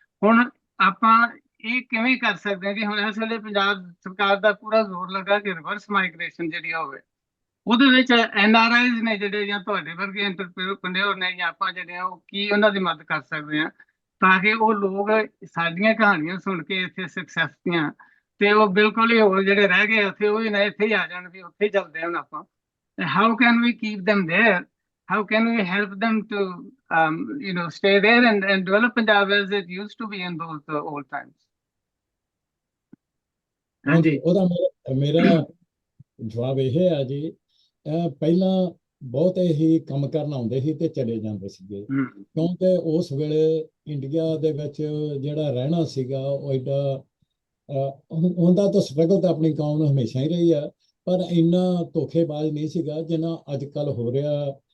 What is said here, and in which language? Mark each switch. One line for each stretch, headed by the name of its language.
Punjabi: ਹੁਣ ਆਪਾਂ ਇਹ ਕਿਵੇਂ ਕਰ ਸਕਦੇ ਹਾਂ ਕਿ ਹੁਣ ਇਸ ਵੇਲੇ ਪੰਜਾਬ ਸਰਕਾਰ ਦਾ ਪੂਰਾ ਜ਼ੋਰ ਲੱਗਾ ਕਿ ਰਿਵਰਸ ਮਾਈਗ੍ਰੇਸ਼ਨ ਜਿਹੜੀ ਹੋਵੇ, ਉਹਦੇ ਵਿੱਚ NRIs ਨੇ ਜਿਹੜੇ, ਜਾਂ ਤੁਹਾਡੇ ਵਰਗੇ ਐਂਟਰਪ੍ਰੇਨਿਓਰ ਨੇ, ਜਾਂ ਆਪਾਂ ਜਿਹੜੇ ਆ ਉਹ ਕੀ ਉਹਨਾਂ ਦੀ ਮਦਦ ਕਰ ਸਕਦੇ ਹਾਂ, ਤਾਂ ਕਿ ਉਹ ਲੋਕ ਸਾਡੀਆਂ ਕਹਾਣੀਆਂ ਸੁਣ ਕੇ ਇੱਥੇ ਸਕਸੈਸ ਦੀਆਂ, ਤੇ ਉਹ ਬਿਲਕੁਲ ਹੀ ਹੋਰ ਜਿਹੜੇ ਰਹਿ ਗਏ ਉੱਥੇ, ਉਹ ਵੀ ਨਾ ਇੱਥੇ ਹੀ ਆ ਜਾਣ ਵੀ ਉੱਥੇ ਹੀ ਚੱਲਦੇ ਹੁਣ ਆਪਾਂ।
English: How can we keep them there? How can we help them to stay there and develop Punjab as it used to be in those old times.
Punjabi: ਹਾਂਜੀ, ਉਹਦਾ ਮੇਰਾ ਜਵਾਬ ਇਹ ਹੈ ਜੀ, ਪਹਿਲਾਂ ਬਹੁਤ ਹੀ ਕੰਮ ਕਰਨ ਆਉਂਦੇ ਸੀ ਤੇ ਚਲੇ ਜਾਂਦੇ ਸੀਗੇ, ਕਿਉਂਕਿ ਉਸ ਵੇਲੇ ਇੰਡੀਆ ਦੇ ਵਿੱਚ ਜਿਹੜਾ ਰਹਿਣਾ ਸੀਗਾ ਉਹ ਐਡਾ ਉਹਦਾ ਤਾਂ ਸਟਰਗਲ ਤਾਂ ਆਪਣੀ ਕੌਮ ਨੂੰ ਹਮੇਸ਼ਾ ਹੀ ਰਹੀ ਆ, ਪਰ ਇੰਨਾ ਧੋਖੇਬਾਜ਼ ਨਹੀਂ ਸੀਗਾ ਜਿੰਨਾ ਅੱਜ ਕੱਲ੍ਹ ਹੋ ਰਿਹਾ।